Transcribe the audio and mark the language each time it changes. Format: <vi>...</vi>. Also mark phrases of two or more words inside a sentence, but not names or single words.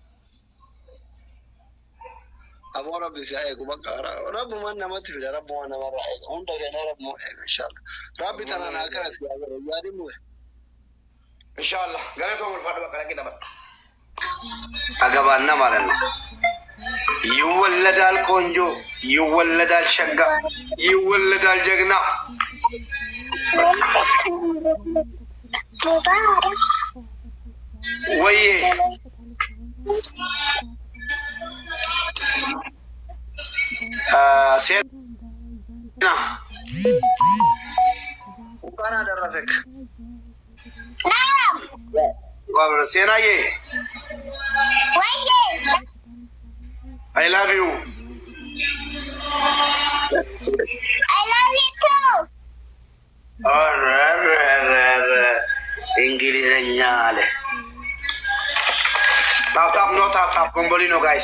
<om>Aboo rabbi si eegu bakka rabbumaan namatti fida rabbumaan namarraa eega hunda keenya rabbumaan eega inshallah. Rabbi tanaan akkana si yaadara yaadin mu'e. Inshallah galatoom ulfaadhu bakka dhaqee dabadha.</om> <am>Agabaanna ማለት ነው ይወለዳል ቆንጆ ይወለዳል ሸጋ ይወለዳል ጀግና ወይ ሴና እንኳን አደረሰክ ዋብረ ሴናዬ</am> <en>I love you. I love you too. English. Tap no tap Bombolino guys.</en>